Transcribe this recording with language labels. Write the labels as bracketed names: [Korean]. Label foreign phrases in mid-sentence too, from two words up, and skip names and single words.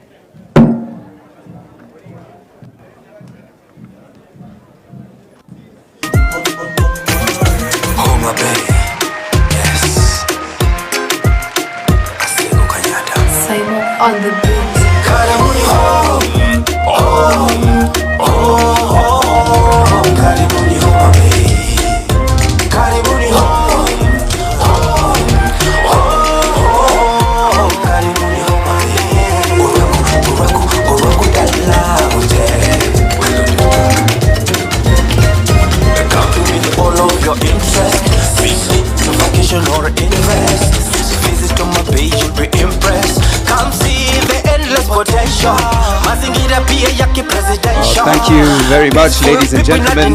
[English] Homa Bay, yes. Simon on the beat. [Swahili] Karibuni home, home, home. Karibuni Homa Bay. Karibuni home, home, home. Karibuni Homa Bay. [Luo (Kenya and Tanzania)] Uraku dala ute. [English] Come with all of your interest. Visit to vacation or invest. Visit to my page, you'll be impressed. Come see the endless potential. Thank you very much, ladies and gentlemen.